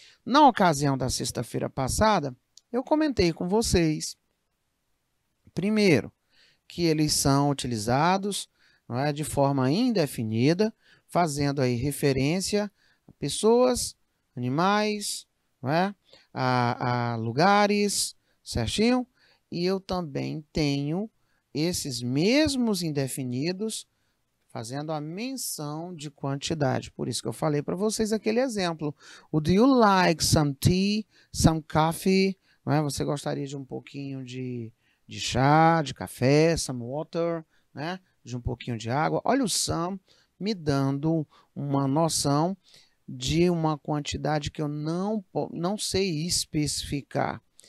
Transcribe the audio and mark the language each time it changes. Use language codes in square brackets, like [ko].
[pt] Na ocasião da sexta-feira passada, eu comentei com vocês, primeiro, que eles são utilizados, não é, de forma indefinida, fazendo aí referência a pessoas, animais, não é, a lugares, certinho? E eu também tenho esses mesmos indefinidos fazendo a menção de quantidade. Por isso que eu falei para vocês aquele exemplo. [en] O do you like some tea, some coffee? [pt] Não é? Você gostaria de um pouquinho de chá, de café, [en] some water, [pt] né? De um pouquinho de água. Olha o some me dando uma noção de uma quantidade que eu não sei especificar.